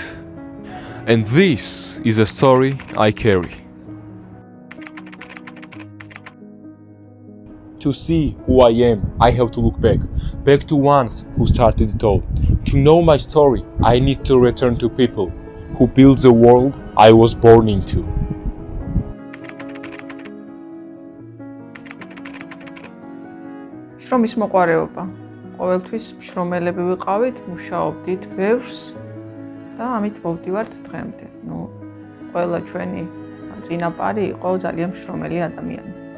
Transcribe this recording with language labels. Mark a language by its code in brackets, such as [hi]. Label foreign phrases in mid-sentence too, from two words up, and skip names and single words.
[en] And this is a story I carry. To see who I am, I have to look back to ones who started it all. To know my story, I need to return to people who built the world I was born into. [ka] შრომის მოყვარეობა. ყოველთვის შრომელები ვიყავით, მუშაობდით ბევრს და ამით მოვდივართ დღემდე. ყველა ჩვენი წინაპარი იყო ძალიან შრომელი ადამიანი.